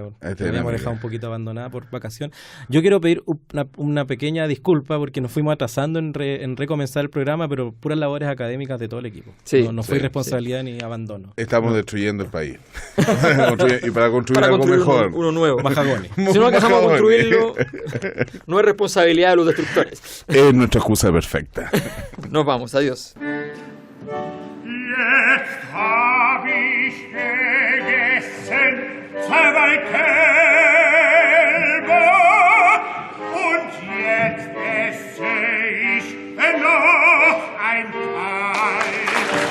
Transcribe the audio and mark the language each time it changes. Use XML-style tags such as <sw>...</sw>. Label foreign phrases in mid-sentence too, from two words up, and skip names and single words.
<es>Que habíamos dejado un poquito abandonada por vacación. Yo quiero pedir una pequeña disculpa porque nos fuimos atrasando en recomenzar el programa, pero puras labores académicas de todo el equipo. Sí, no fue irresponsabilidad ni abandono. Estamos destruyendo el país. Y para construir algo mejor. Uno nuevo. Mahagony. Si no alcanzamos a construirlo, no es responsabilidad de los destructores. Es nuestra excusa perfecta. Nos vamos, adiós.</es> <de>Jetzt hab ich gegessen zwei Kälber und jetzt esse ich noch ein Kalb.</de>